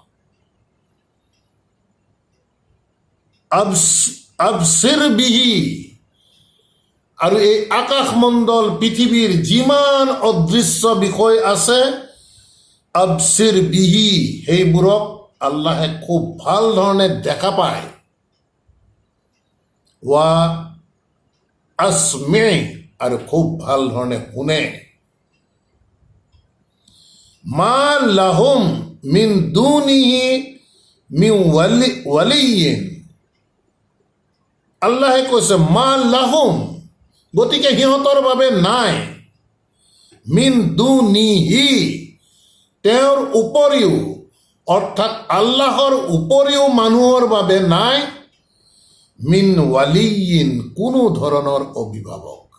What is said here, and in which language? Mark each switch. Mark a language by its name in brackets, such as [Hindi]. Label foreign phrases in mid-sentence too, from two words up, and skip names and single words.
[Arabic] أبصر به, [Assamese] আৰু এই আকাশমণ্ডল পৃথিৱীৰ যিমান অদৃশ্য বিষয় আছে, [Arabic] أبصر به, [Assamese] সেইবোৰক আল্লাহে খুব ভাল ধৰণে দেখা পায়। [Arabic] وأسمع, [Assamese] আৰু খুব ভাল ধৰণে শুনে। [Arabic] ما لهم من دونه من ولي. [Assamese] আল্লাহে কৈছে [Arabic] ما لهم, [Assamese] গতিকে সিহঁতৰ বাবে নাই, [Arabic] من دونه, [Assamese] তেওঁৰ উপৰিও, অৰ্থাৎ আল্লাহৰ উপৰিও মানুহৰ বাবে নাই, [Arabic] من ولي, [Assamese] কোনো ধৰণৰ অভিভাৱক।